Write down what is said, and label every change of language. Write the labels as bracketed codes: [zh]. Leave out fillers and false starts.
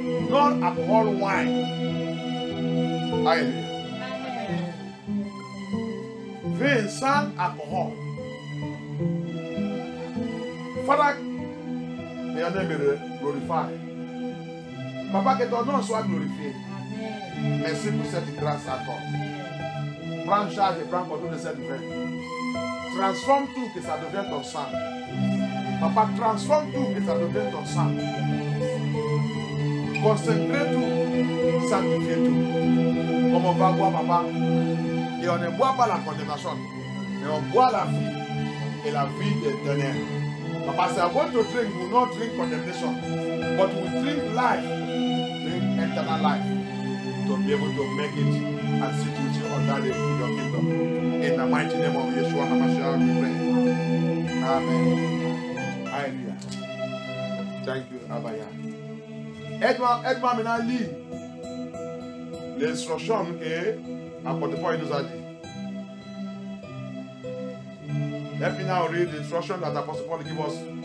[en] Non-alcohol wine. Hallelujah. [fr] Vin sans alcohol. [en] Father, may your name be glorified. [fr] Papa, que ton nom soit glorifié. Merci pour cette grâce à toi. Prends charge et prends contrôle de cette vin. Transforme tout, que ça devienne ton sang. Papa, transforme tout, que ça devienne ton sang. Consacrez tout, sanctifiez tout. Comme on va boire, papa. Et on ne boit pas la condamnation, mais on boit la vie et la vie éternelle. [en] Papa, say, I want to drink, we will not drink condemnation, but we drink life, drink eternal life, to be able to make it and sit with you under your kingdom. In the mighty name of Yeshua HaMashiach, we pray. Amen. Hallelujah. Thank you, Abaya. [fr] Aide-moi maintenant à lire l'instruction que l'apôtre Paul nous a dit. [en] Let me now read the instruction that Apostle Paul gives us.